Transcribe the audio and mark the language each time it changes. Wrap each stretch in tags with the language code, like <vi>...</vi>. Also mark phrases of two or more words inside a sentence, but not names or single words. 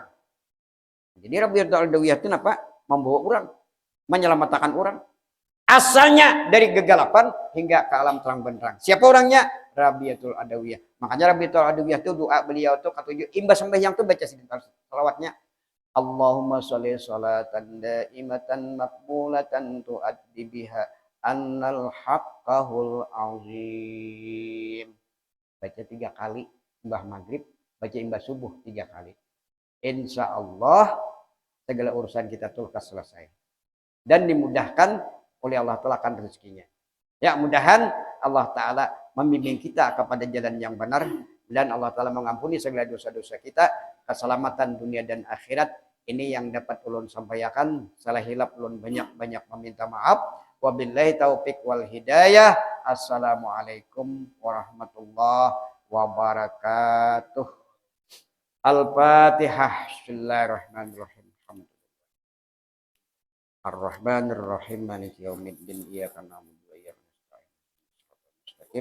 <id>Jadi Rabiatul Adawiyah itu apa? Membawa orang, menyelamatkan orang. Asalnya dari kegelapan hingga ke alam terang benderang. Siapa orangnya? Rabiatul Adawiyah. Makanya Rabiatul Adawiyah itu doa beliau itu ketujuh imbas sembahyang itu baca sebentar salawatnya.</id> <ar>اللهم صل صلاة دائمة مقبولة تؤدي بها عنا حقه العظيم.</ar> <id>Baca 3 kali imbah maghrib, baca imbah subuh 3 kali.</id> <ar>إن شاء الله</ar> <id>segala urusan kita tuntas selesai. Dan dimudahkan oleh Allah Ta'ala akan rezekinya. Ya mudahan Allah Ta'ala membimbing kita kepada jalan yang benar dan Allah Ta'ala mengampuni segala dosa-dosa kita, keselamatan dunia dan akhirat. Ini yang dapat ulun sampaikan. Salah</id> <bjn>hilap ulun</bjn> <id>banyak-banyak meminta maaf.</id> <ar>وبالله التوفيق والهداية. السلام عليكم ورحمة الله وبركاته. Al-Fatihah. بسم الله الرحمن الرحيم الرحمن الرحيم مالك يوم الدين إياك نعبد وإياك نستعين.</ar>